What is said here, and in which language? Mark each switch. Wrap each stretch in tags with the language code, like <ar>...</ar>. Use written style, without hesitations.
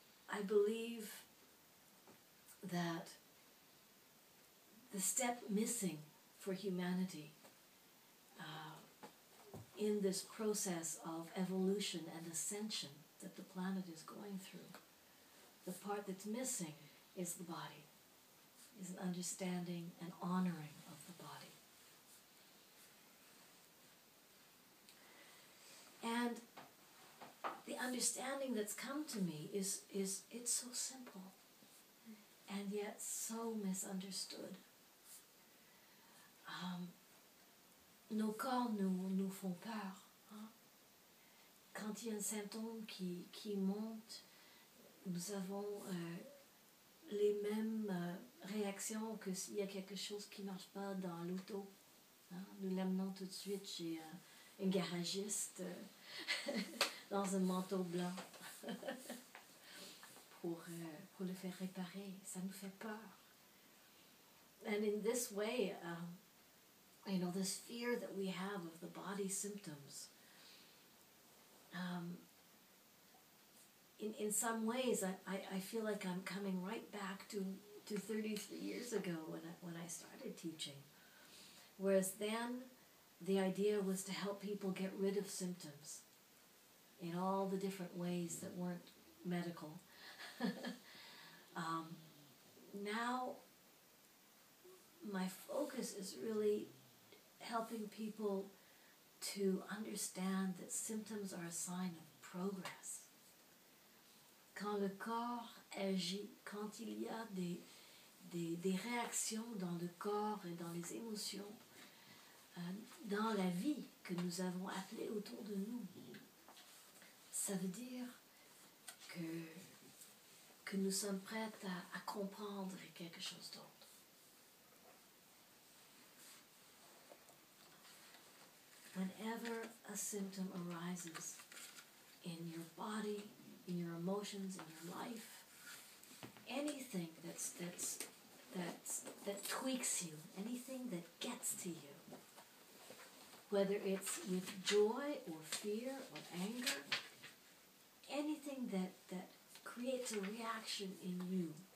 <en>I believe that the step missing for humanity in this process of evolution and ascension that the planet is going through, the part that's missing is the body, is an understanding and honoring of the body. And the understanding that's come to me is it's so simple and yet so misunderstood.</en> <fr>Nos corps nous font peur. Hein? Quand il y a un symptôme qui monte, nous avons les mêmes réactions que s'il y a quelque chose qui ne marche pas dans l'auto. Hein? Nous l'amenons tout de suite chez un garagiste dans un manteau blanc pour le faire réparer. Ça nous fait peur.</fr> <en>And in this way, this fear that we have of the body symptoms, in some ways, I feel like I'm coming right back to 33 years ago when I started teaching. Whereas then, the idea was to help people get rid of symptoms in all the different ways that weren't medical. Now, my focus is really helping people to understand that symptoms are a sign of progress.</en> <fr>Quand le corps agit, quand il y a des réactions dans le corps et dans les émotions, dans la vie que nous avons appelée autour de nous, ça veut dire que nous sommes prêts à comprendre quelque chose d'autre.</fr> <en>Whenever a symptom arises in your body, in your emotions, in your life, anything that tweaks you, anything that gets to you, whether it's with joy or fear or anger, anything that creates a reaction in you</en>